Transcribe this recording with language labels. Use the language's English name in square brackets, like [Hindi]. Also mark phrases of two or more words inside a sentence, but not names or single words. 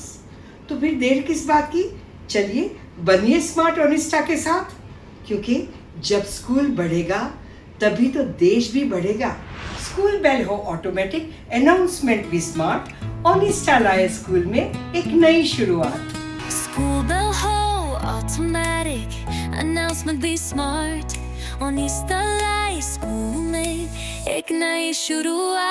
[Hindi] तो फिर देर किस बात की, चलिए बनिए स्मार्ट ओनिस्टा के साथ, क्योंकि जब स्कूल बढ़ेगा तभी तो देश भी बढ़ेगा। [English] school bell [Hindi] हो ऑटोमेटिक, अनाउंसमेंट भी स्मार्ट, ओनिस्टा लाए स्कूल में एक नई शुरुआत। [English] School bell ho, automatic, announcement be smart. ONISTA Smart Bell System, [Hindi] एक नई शुरुआत।